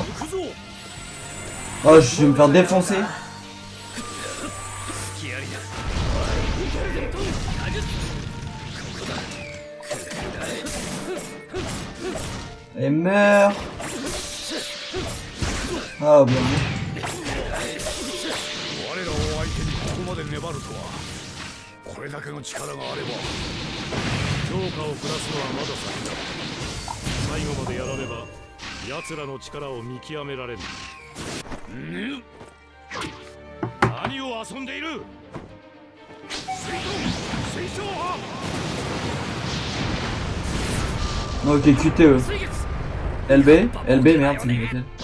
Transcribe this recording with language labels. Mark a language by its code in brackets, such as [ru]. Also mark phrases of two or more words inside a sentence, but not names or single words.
[fr] Oh, je vais me faire défoncer. Et meurt. Ah bien. [ja] 我らを相手にここまで粘るとは、これだけの力があれば評価を下すのはまだ先だ。最後までやらねば奴らの力を見極められぬ。何を遊んでいる。水晶派。 [fr] Ok, QTE. LB, LB, merde, c'est limité.